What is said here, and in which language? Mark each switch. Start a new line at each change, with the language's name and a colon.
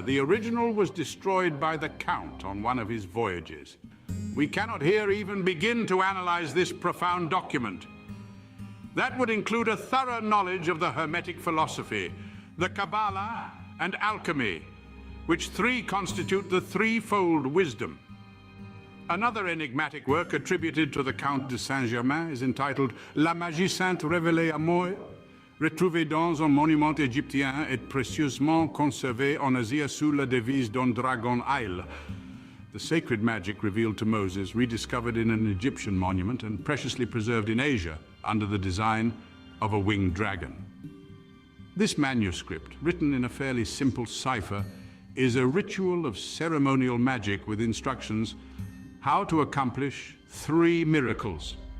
English: The original was destroyed by the Count on one of his voyages. We cannot here even begin to analyze this profound document. That would include a thorough knowledge of the Hermetic philosophy, the Kabbalah, and alchemy. which three constitute the threefold wisdom. Another enigmatic work attributed to the Comte de St is entitled
French: La Magie Sainte révélée à moi, retrouvée dans un monument égyptien et précieusement conservé en Asie sous la devise d'un dragon aile.
English: The sacred magic revealed to Moses, rediscovered in an Egyptian monument and preciously preserved in Asia under the design of a winged dragon. This manuscript, written in a fairly simple cipher, is a ritual of ceremonial magic with instructions how to accomplish three miracles.